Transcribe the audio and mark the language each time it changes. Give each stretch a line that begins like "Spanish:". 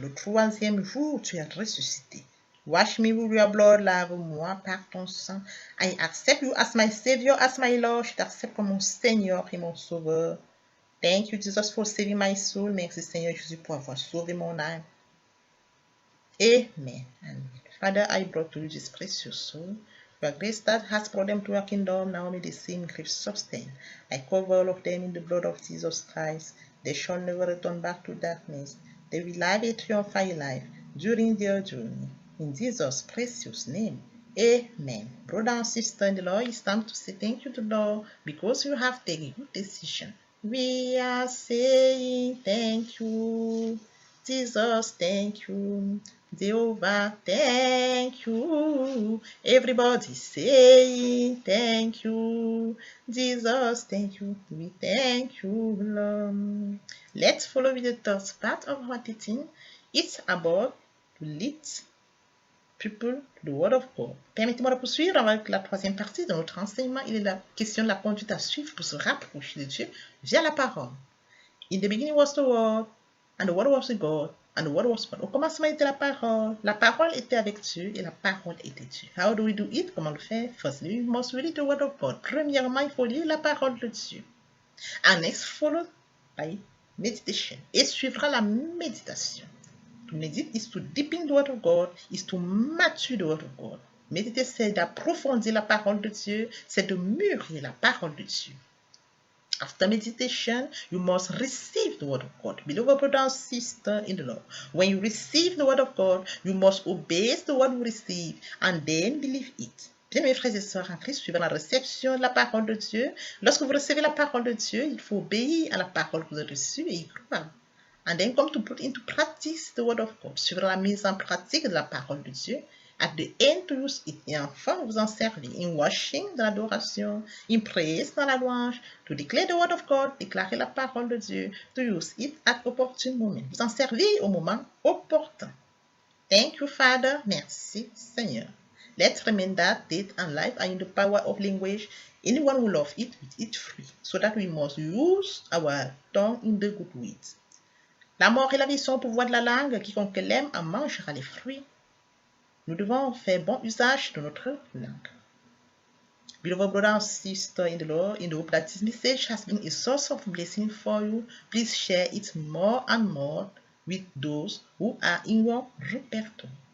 French: Le troisième jour, tu es ressuscité.
English: Wash me with your blood,
French: lave-moi par ton sang.
English: I accept you as my Savior, as my Lord.
French: Je t'accepte comme mon Seigneur et mon Sauveur.
English: Thank you, Jesus, for saving my soul.
French: Merci, Seigneur Jésus, pour avoir sauvé mon âme.
English: Amen. Amen. Father, I brought to you this precious soul. Your grace that has brought them to your kingdom, now may the same grace sustain. I cover all of them in the blood of Jesus Christ. They shall never return back to darkness. They will live a triumphant life during their journey. In Jesus' precious name. Amen. Brother and sister in the Lord, it's time to say thank you to the Lord because you have taken a good decision. We are saying thank you. Jesus, thank you. Jehovah, thank you. Everybody saying thank you. Jesus, thank you. We thank you, Lord. Let's follow with the third part of our teaching. It's about to lead people to the Word of God.
French: Permettez-moi de poursuivre avec la troisième partie de notre enseignement. Il est la question de la conduite à suivre pour se rapprocher de Dieu via la parole.
English: In the beginning was the Word, and the Word was with God, and the Word was God.
French: Au commencement était la parole. La parole était avec Dieu et la parole était Dieu.
English: How do we do it?
French: Comment le faire?
English: Firstly, we must read the Word of God.
French: Premièrement, il faut lire la parole de Dieu.
English: And next, followed by meditation.
French: Et suivra la méditation.
English: To meditate is to deepen the Word of God, is to mature the Word of God.
French: Méditer, c'est d'approfondir la parole de Dieu, c'est de mûrir la parole de Dieu.
English: After meditation, you must receive the Word of God. Beloved brother and sister in the Lord, when you receive the Word of God, you must obey the Word you receive and then believe it.
French: Bien, mes frères et sœurs en Christ, suivant la réception de la parole de Dieu, lorsque vous recevez la parole de Dieu, il faut obéir à la parole que vous avez reçue et y croire.
English: And then come to put into practice the Word of God.
French: Suivant la mise en pratique de la parole de Dieu,
English: at the end to use it.
French: Et enfin, vous en servir.
English: In worship,
French: dans l'adoration.
English: In praise,
French: dans la louange.
English: To declare the word of God,
French: déclarer la parole de Dieu.
English: To use it at opportune moment.
French: Vous en servir au moment opportun.
English: Thank you, Father.
French: Merci, Seigneur.
English: Let's remember that death and life are in the power of language. Anyone who loves it will eat free. So that we must use our tongue in the good ways.
French: La mort et la vie sont au pouvoir de la langue. Quiconque l'aime en mangera les fruits. Nous devons faire bon usage de notre langue.
English: Beloved brother and sister in the Lord, in the hope that this message has been a source of blessing for you, please share it more and more with those who are in your repertoire.